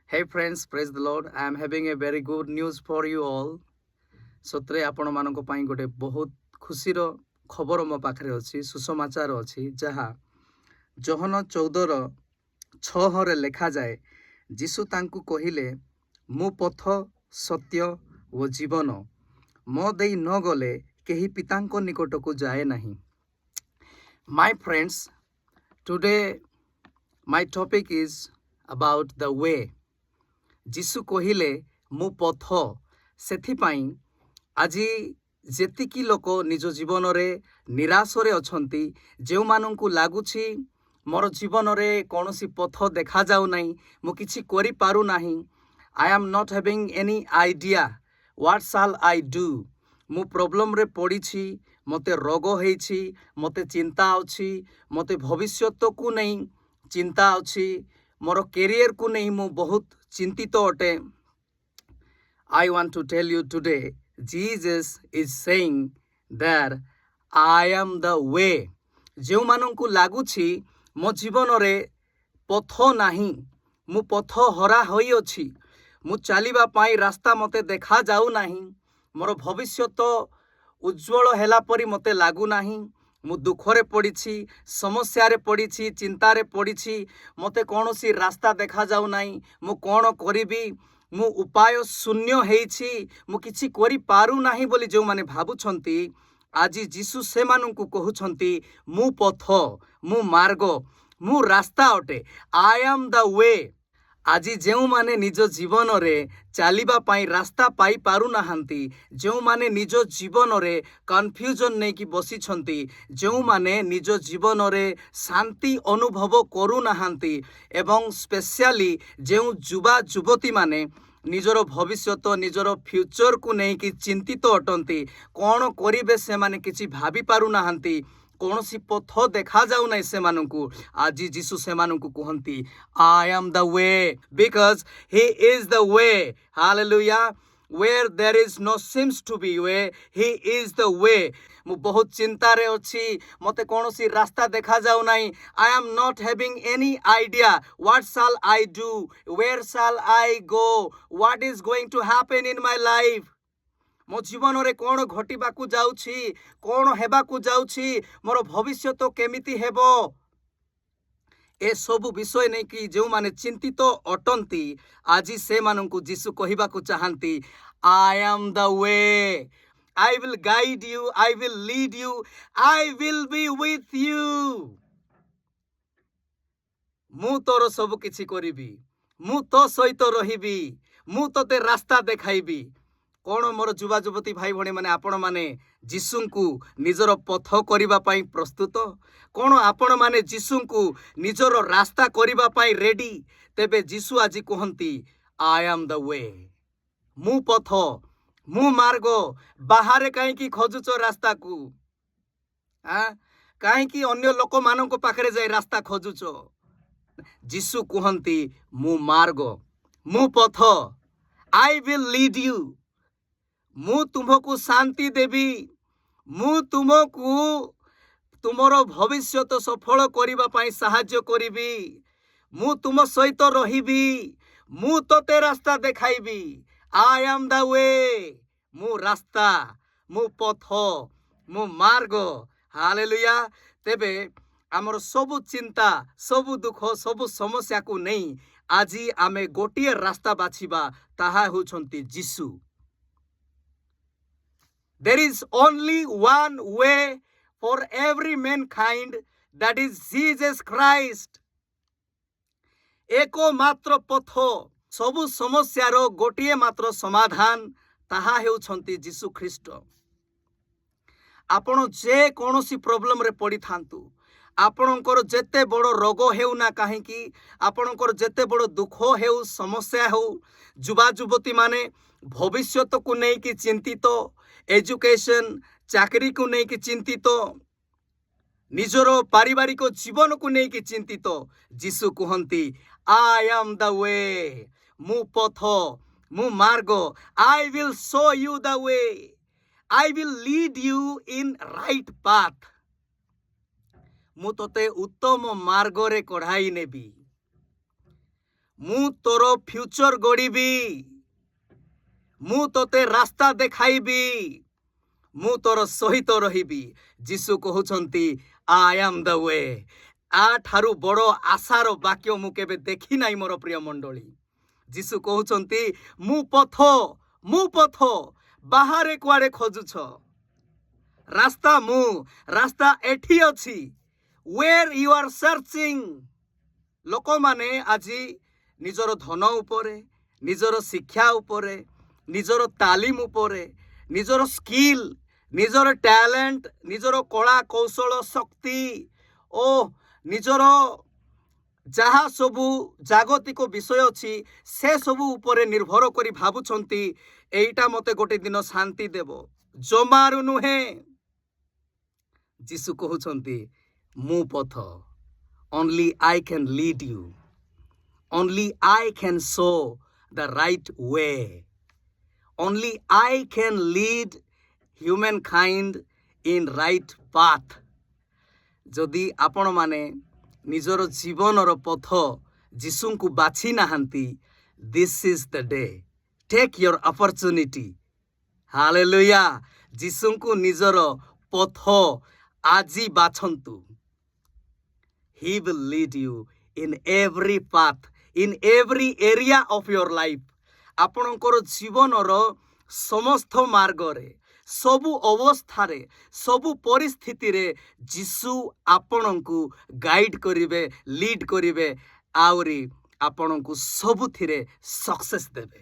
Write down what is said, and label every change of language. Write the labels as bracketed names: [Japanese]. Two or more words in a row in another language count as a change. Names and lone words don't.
[English] Hey friends, praise the Lord. I am having a very good news for you all. [Odia] ସତରେ ଆପଣମାନଙ୍କ ପାଇଁ ଗୋଟେ ବହୁତ ଖୁସିର ଖବର ମୋ ପାଖରେ ଅଛି, ସୁସମାଚାର ଅଛି, ଯାହା ଯୋହନ 14:6ରେ ଲେଖାଯାଏ, ଯୀଶୁ ତାଙ୍କୁ କହିଲେ, ମୁଁ ପଥ, ସତ୍ୟ ଓ ଜୀବନ, ମୋ ଦେଇ ନ ଗଲେ କେହି ପିତାଙ୍କ ନିକଟକୁ ଯାଏ ନାହିଁ। [English] My friends, today my topic is about the way. [Odia] ଯୀଶୁ କହିଲେ, ମୁଁ ପଥ, ସେଥିପାଇଁ ଆଜି ଯେତିକି ଲୋକ ନିଜ ଜୀବନରେ ନିରାଶରେ ଅଛନ୍ତି, ଯେଉଁମାନଙ୍କୁ ଲାଗୁଛି ମୋର ଜୀବନରେ କୌଣସି ପଥ ଦେଖାଯାଉନାହିଁ, ମୁଁ କିଛି କରିପାରୁନାହିଁ, [English] I am not having any idea what shall I do, [Odia] ମୁଁ ପ୍ରୋବ୍ଲେମରେ ପଡ଼ିଛି, ମୋତେ ରୋଗ ହେଇଛି, ମୋତେ ଚିନ୍ତା ଅଛି, ମୋତେ ଭବିଷ୍ୟତକୁ ନେଇ ଚିନ୍ତା ଅଛି, ମୋର କ୍ୟାରିୟରକୁ ନେଇ ମୁଁ ବହୁତ ଚିନ୍ତିତ ଅଟେ। [English] I want to tell you today, Jesus is saying that I am the way. [Odia] ଯେଉଁମାନଙ୍କୁ ଲାଗୁଛି ମୋ ଜୀବନରେ ପଥ ନାହିଁ, ମୁଁ ପଥ ହରା ହୋଇଅଛି, ମୁଁ ଚାଲିବା ପାଇଁ ରାସ୍ତା ମୋତେ ଦେଖାଯାଉନାହିଁ, ମୋର ଭବିଷ୍ୟତ ଉଜ୍ଜଳ ହେଲା ପରି ମୋତେ ଲାଗୁନାହିଁ, ମୁଁ ଦୁଃଖରେ ପଡ଼ିଛି, ସମସ୍ୟାରେ ପଡ଼ିଛି, ଚିନ୍ତାରେ ପଡ଼ିଛି, ମୋତେ କୌଣସି ରାସ୍ତା ଦେଖାଯାଉନାହିଁ, ମୁଁ କ'ଣ କରିବି, ମୁଁ ଉପାୟ ଶୂନ୍ୟ ହେଇଛି, ମୁଁ କିଛି କରିପାରୁନାହିଁ ବୋଲି ଯେଉଁମାନେ ଭାବୁଛନ୍ତି, ଆଜି ଯୀଶୁ ସେମାନଙ୍କୁ କହୁଛନ୍ତି, ମୁଁ ପଥ, ମୁଁ ମାର୍ଗ, ମୁଁ ରାସ୍ତା ଅଟେ। [English] I am the way. [Odia] ଆଜି ଯେଉଁମାନେ ନିଜ ଜୀବନରେ ଚାଲିବା ପାଇଁ ରାସ୍ତା ପାଇପାରୁନାହାନ୍ତି, ଯେଉଁମାନେ ନିଜ ଜୀବନରେ କନଫ୍ୟୁଜନ୍ ନେଇକି ବସିଛନ୍ତି, ଯେଉଁମାନେ ନିଜ ଜୀବନରେ ଶାନ୍ତି ଅନୁଭବ କରୁନାହାନ୍ତି ଏବଂ ସ୍ପେଶିଆଲି ଯେଉଁ ଯୁବା ଯୁବତୀମାନେ ନିଜର ଭବିଷ୍ୟତ, ନିଜର ଫ୍ୟୁଚରକୁ ନେଇକି ଚିନ୍ତିତ ଅଟନ୍ତି, କ'ଣ କରିବେ ସେମାନେ କିଛି ଭାବିପାରୁନାହାନ୍ତି, କୌଣସି ପଥ ଦେଖାଯାଉନାହିଁ ସେମାନଙ୍କୁ, ଆଜି ଯୀଶୁ ସେମାନଙ୍କୁ କୁହନ୍ତି, [English] I am the way, because he is the way. Hallelujah. Where there is no seems to be way, he is the way. [Odia] ମୁଁ ବହୁତ ଚିନ୍ତାରେ ଅଛି, ମୋତେ କୌଣସି ରାସ୍ତା ଦେଖାଯାଉନାହିଁ, [English] I am not having any idea what shall I do, where shall I go, what is going to happen in my life. [Odia] ମୋ ଜୀବନରେ କ'ଣ ଘଟିବାକୁ ଯାଉଛି, କ'ଣ ହେବାକୁ ଯାଉଛି, ମୋର ଭବିଷ୍ୟତ କେମିତି ହେବ, ଏସବୁ ବିଷୟ ନେଇକି ଯେଉଁମାନେ ଚିନ୍ତିତ ଅଟନ୍ତି, ଆଜି ସେମାନଙ୍କୁ ଯୀଶୁ କହିବାକୁ ଚାହାନ୍ତି, [English] I am the way. I will guide you, I will lead you, I will be with you. [Odia] ମୁଁ ତୋର ସବୁ କିଛି କରିବି, ମୁଁ ତୋ ସହିତ ରହିବି, ମୁଁ ତୋତେ ରାସ୍ତା ଦେଖାଇବି। କ'ଣ ମୋର ଯୁବା ଯୁବତୀ ଭାଇ ଭଉଣୀମାନେ, ଆପଣମାନେ ଯୀଶୁଙ୍କୁ ନିଜର ପଥ କରିବା ପାଇଁ ପ୍ରସ୍ତୁତ? କ'ଣ ଆପଣମାନେ ଯୀଶୁଙ୍କୁ ନିଜର ରାସ୍ତା କରିବା ପାଇଁ ରେଡି? ତେବେ ଯୀଶୁ ଆଜି କୁହନ୍ତି, [English] I am the way. [Odia] ମୁଁ ପଥ, ମୁଁ ମାର୍ଗ। ବାହାରେ କାହିଁକି ଖୋଜୁଛ ରାସ୍ତାକୁ? କାହିଁକି ଅନ୍ୟ ଲୋକମାନଙ୍କ ପାଖରେ ଯାଇ ରାସ୍ତା ଖୋଜୁଛ? ଯୀଶୁ କୁହନ୍ତି, ମୁଁ ମାର୍ଗ, ମୁଁ ପଥ, [English] I will lead you. [Odia] ମୁଁ ତୁମକୁ ଶାନ୍ତି ଦେବି, ମୁଁ ତୁମକୁ ତୁମର ଭବିଷ୍ୟତ ସଫଳ କରିବା ପାଇଁ ସାହାଯ୍ୟ କରିବି, ମୁଁ ତୁମ ସହିତ ରହିବି, ମୁଁ ତୋତେ ରାସ୍ତା ଦେଖାଇବି। [English] I am the way. [Odia] ମୁଁ ରାସ୍ତା, ମୁଁ ପଥ, ମୁଁ ମାର୍ଗ। ହାଲେଲୁୟା। ତେବେ ଆମର ସବୁ ଚିନ୍ତା, ସବୁ ଦୁଃଖ, ସବୁ ସମସ୍ୟାକୁ ନେଇ ଆଜି ଆମେ ଗୋଟିଏ ରାସ୍ତା ବାଛିବା, ତାହା ହେଉଛନ୍ତି ଯୀଶୁ। [English] There is only one way for every mankind, that is Jesus Christ. [Odia] ଏକମାତ୍ର ପଥ, ସବୁ ସମସ୍ୟାର ଗୋଟିଏ ମାତ୍ର ସମାଧାନ, ତାହା ହେଉଛନ୍ତି ଯୀଶୁ ଖ୍ରୀଷ୍ଟ। ଆପଣ ଯେକୌଣସି ପ୍ରୋବ୍ଲେମରେ ପଡ଼ିଥାନ୍ତୁ, ଆପଣଙ୍କର ଯେତେ ବଡ଼ ରୋଗ ହେଉନା କାହିଁକି, ଆପଣଙ୍କର ଯେତେ ବଡ଼ ଦୁଃଖ ହେଉ, ସମସ୍ୟା ହେଉ, ଯୁବା ଯୁବତୀମାନେ ଭବିଷ୍ୟତକୁ ନେଇକି ଚିନ୍ତିତ, ଏଜୁକେସନ୍, ଚାକିରିକୁ ନେଇକି ଚିନ୍ତିତ, ନିଜର ପାରିବାରିକ ଜୀବନକୁ ନେଇକି ଚିନ୍ତିତ, ଯୀଶୁ କୁହନ୍ତି, [English] I am the way. [Odia] ମୁଁ ପଥ, ମୁଁ ମାର୍ଗ। [English] I will show you the way. I will lead you in right path. [Odia] ମୁଁ ତୋତେ ଉତ୍ତମ ମାର୍ଗରେ କଢ଼ାଇ ନେବି। ମୁଁ ତୋର ଫ୍ୟୁଚର ଗଢ଼ିବି, ମୁଁ ତୋତେ ରାସ୍ତା ଦେଖାଇବି, ମୁଁ ତୋର ସହିତ ରହିବି। ଯୀଶୁ କହୁଛନ୍ତି [English] I am the way. [Odia] ଠାରୁ ବଡ଼ ଆଶାର ବାକ୍ୟ ମୁଁ କେବେ ଦେଖି ନାହିଁ ମୋର ପ୍ରିୟ ମଣ୍ଡଳୀ। ଯୀଶୁ କହୁଛନ୍ତି ମୁଁ ପଥ ବାହାରେ କୁଆଡ଼େ ଖୋଜୁଛ? ରାସ୍ତା ମୁଁ, ରାସ୍ତା ଏଠି ଅଛି। [English] where you are searching। [Odia] ଲୋକମାନେ ଆଜି ନିଜର ଧନ ଉପରେ, ନିଜର ଶିକ୍ଷା ଉପରେ, ନିଜର ତାଲିମ ଉପରେ, ନିଜର ସ୍କିଲ୍, ନିଜର ଟ୍ୟାଲେଣ୍ଟ, ନିଜର କଳା କୌଶଳ ଶକ୍ତି ଓ ନିଜର ଯାହା ସବୁ ଜାଗତିକ ବିଷୟ ଅଛି ସେ ସବୁ ଉପରେ ନିର୍ଭର କରି ଭାବୁଛନ୍ତି ଏଇଟା ମୋତେ ଗୋଟେ ଦିନ ଶାନ୍ତି ଦେବ। ଜମାରୁ ନୁହେଁ। ଯୀଶୁ କହୁଛନ୍ତି ମୁଁ ପଥ। [English] only I can lead you, only I can show the right way, only I can lead humankind in right path। [Odia] ଯଦି ଆପଣମାନେ ନିଜର ଜୀବନର ପଥ ଯୀଶୁଙ୍କୁ ବାଛି ନାହାନ୍ତି, [English] this is the day, take your opportunity। [Odia] ହାଲେଲୁୟା। ଯୀଶୁଙ୍କୁ ନିଜର ପଥ ଆଜି ବାଛନ୍ତୁ। [English] He will lead you in every path, in every area of your life। [Odia] ଆପଣଙ୍କର ଜୀବନର ସମସ୍ତ ମାର୍ଗରେ, ସବୁ ଅବସ୍ଥାରେ, ସବୁ ପରିସ୍ଥିତିରେ ଯୀଶୁ ଆପଣଙ୍କୁ ଗାଇଡ୍ କରିବେ, ଲିଡ୍ କରିବେ, ଆହୁରି ଆପଣଙ୍କୁ ସବୁଥିରେ ସକ୍ସେସ୍ ଦେବେ।